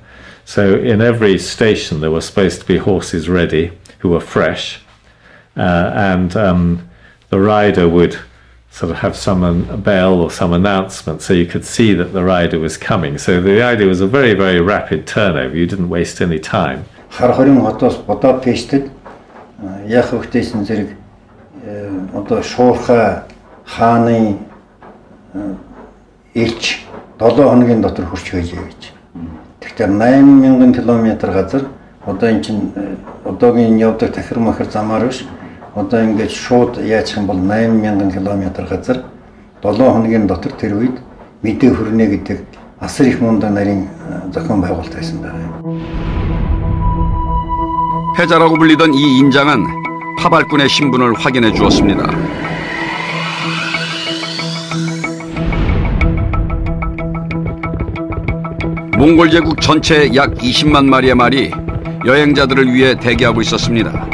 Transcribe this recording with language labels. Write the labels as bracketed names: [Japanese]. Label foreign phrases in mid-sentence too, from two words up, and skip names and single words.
[English] So in every station there were supposed to be horses ready, who were fresh, and the rider would sort of have a bell or some announcement so you could see that the rider was coming. So the idea was a very, very rapid turnover. You didn't waste any time. [Mongolian] Яг хөвгтэйсэн зэрэг одоо шуурхай хааны элч 7 хоногийн дотор хүрч байжээ гэж. Тэгэхээр 8000 км газар одоо эн чинь одоогийн явдаг тахир махар замаар биш. Одоо ингэж шууд яачих юм бол 8000 км газар 7 хоногийн дотор тэр үед мэдээ хүрнэ гэдэг асар их мундаг нарийн зохион байгуулалт байсан байна. [Korean] 패자라고 불리던 이 인장은 파발꾼의 신분을 확인해 주었습니다. 몽골 제국 전체의 약 20만 마리의 말이 여행자들을 위해 대기하고 있었습니다.